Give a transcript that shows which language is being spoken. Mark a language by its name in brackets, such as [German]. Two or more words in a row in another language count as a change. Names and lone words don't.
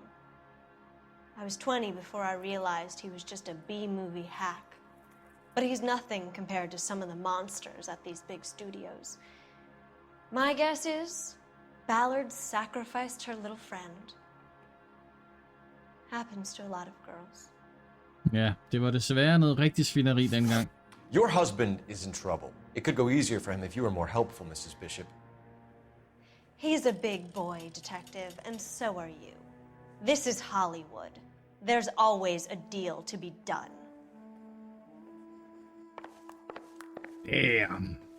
[English] I was 20 before I realized he was just a B-movie hack. But he's nothing compared to some of the monsters at these big studios. My guess is Ballard sacrificed her little friend. Happens to a lot of girls. [Danish] Ja, det var desværre noget rigtig svineri dengang. [English] Your husband is in trouble. It could go easier for him if you were more helpful, Mrs. Bishop. He's a big boy, Detective, and so are you. This is Hollywood. There's always a deal to be done. Damn.